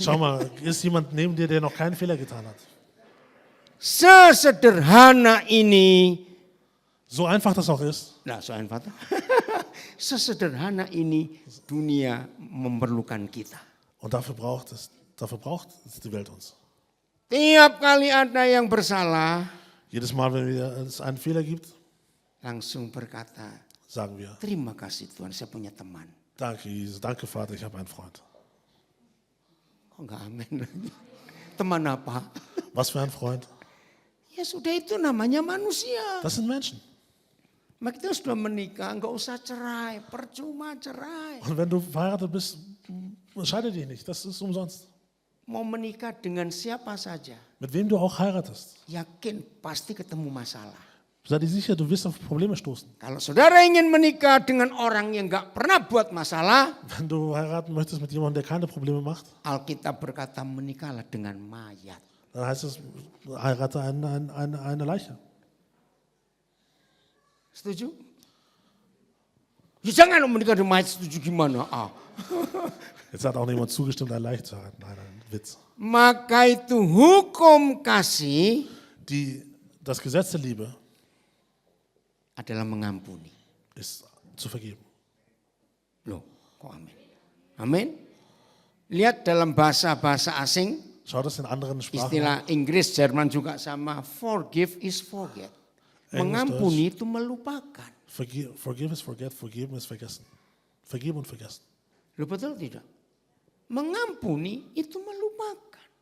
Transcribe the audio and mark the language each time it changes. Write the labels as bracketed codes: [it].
[de] Schau mal, ist jemand neben dir, der noch keinen Fehler getan hat? [id] Sesederhana ini, [de] So einfach das auch ist, [id] nah [de] so einfach. [id] Sesederhana ini dunia memerlukan kita. [de] und dafür braucht es die Welt uns. [id] Tiap kali ada yang bersalah, [de] Jedes Mal, wenn es einen Fehler gibt, [id] langsung berkata, [de] sagen wir, [id] terima kasih Tuhan, saya punya teman. [de] danke Jesus, danke Vater, ich habe einen Freund. [id] Kok nggak amin lagi? Teman apa? [de] Was für ein Freund? [id] Ya sudah, itu namanya manusia. [de] Das sind Menschen. [id] Maka kita sudah menikah, nggak usah cerai, percuma cerai. [de] Und wenn du verheiratet bist, scheide dich nicht, das ist umsonst. [id] Mau menikah dengan siapa saja, [de] Mit wem du auch heiratest, [id] yakin pasti ketemu masalah. [de] sei dir sicher, du wirst auf Probleme stoßen. [id] Kalau saudara ingin menikah dengan orang yang nggak pernah buat masalah, [de] Wenn du heiraten möchtest mit jemandem, der keine Probleme macht, [id] Alkitab berkata menikahlah dengan mayat. [de] dann heißt es, heirate eine Leiche. [id] Setuju? Ya jangan menikah dengan mayat, setuju gimana? [de] Jetzt hat auch niemand zugestimmt, eine Leiche zu heiraten. Nein, ein Witz. [id] Maka itu hukum kasih [de] Das Gesetz der Liebe [id] adalah mengampuni. [de] ist zu vergeben. [id] Loh, kok amin? Amin? Lihat dalam bahasa-bahasa asing, [de] Schau das in anderen Sprachen. [id] istilah Inggris, Jerman juga sama, [en] forgive is forget. [id] Mengampuni itu melupakan. [en] Forgive is forget, [de] forgeben ist vergessen. Vergeben und vergessen. [id] Loh, betul tidak? Mengampuni itu melupakan.